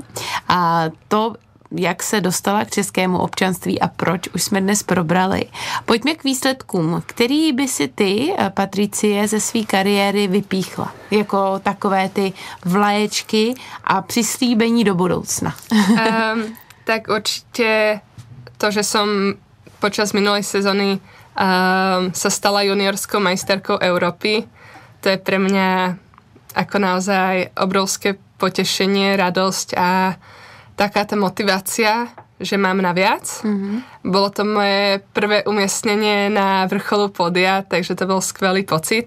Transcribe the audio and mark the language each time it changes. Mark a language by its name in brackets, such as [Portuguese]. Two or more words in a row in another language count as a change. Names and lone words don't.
[Czech] A to, jak se dostala k českému občanství a proč, už jsme dnes probrali. Pojďme k výsledkům. Který by si ty, Patricie, ze své kariéry vypíchla? Jako takové ty vlaječky a přislíbení do budoucna. [Slovak] Tak určite to, že som počas minulej sezóny sa stala juniorskou majsterkou Európy, to je pre mňa ako naozaj obrovské potešenie, radosť a taká tá motivácia, že mám na viac. Bolo to moje prvé umiestnenie na vrcholu pódia, takže to bol skvelý pocit.